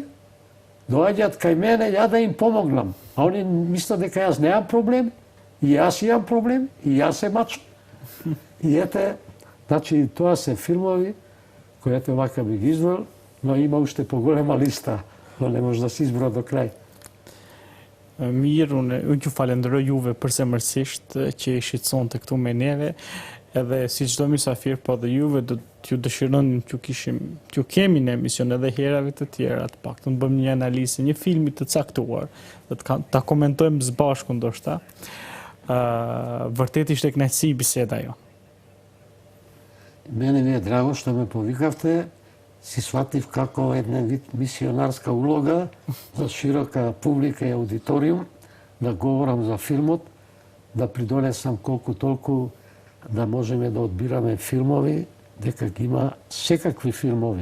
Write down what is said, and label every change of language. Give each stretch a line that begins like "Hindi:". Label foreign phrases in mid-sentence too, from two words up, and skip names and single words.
Macedonian: Доаѓаат кај мене, ја да им помогнам. А они мислат дека јас немам проблем, и јас имам проблем, и јас се мачам. И ете, значи, тоа се филмови, кои ете вака би ги издвоил, но има уште поголема листа, но не може да се изброа до крај.
Albanian: Mirë, unë ju falenderoj juve përsemërsisht që i shqetësonte këtu me neve, edhe si çdo mysafir, po dhe juve do t'ju dëshironin t'ju kemi në emision edhe herave të tjera, të paktën bëjmë një analizë një filmi të caktuar, dhe ta komentojmë së bashku ndoshta. Vërtet ishte kënaqësi biseda jo.
Macedonian: Мене ми е драго што ме повикавте. Си сватив како една вид мисионарска улога за широка публика и аудиториум, да говорам за филмот, да придонесам колку толку да можеме да одбираме филмови, дека ги има секакви филмови.